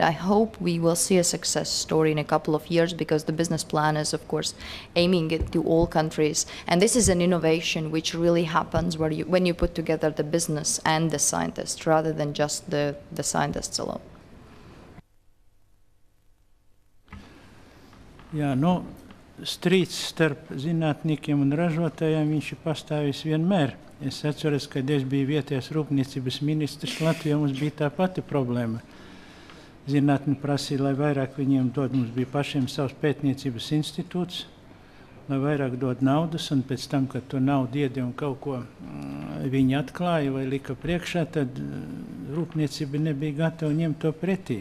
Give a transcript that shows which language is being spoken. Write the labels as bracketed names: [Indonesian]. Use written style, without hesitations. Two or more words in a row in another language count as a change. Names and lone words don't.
[English] I hope we will see a success story in a couple of years, because the business plan is, of course, aiming it to all countries. And this is an innovation which really happens when you put together the business and the scientists, rather than just the scientists alone. [Latvian] Jā, nu, strīds starp zinātniekiem un ražotājiem viņš ir pastāvis vienmēr. Es atceros, kad es biju vietējais rūpniecības ministrs Latvijā, mums bija tā pati problēma. Zinātni prasīja, lai vairāk viņiem dod, mums bija pašiem savs pētniecības institūts, lai vairāk dod naudas, un pēc tam, kad to naudu iedi un kaut ko viņi atklāja vai lika priekšā, tad rūpniecība nebija gatava ņemt to pretī.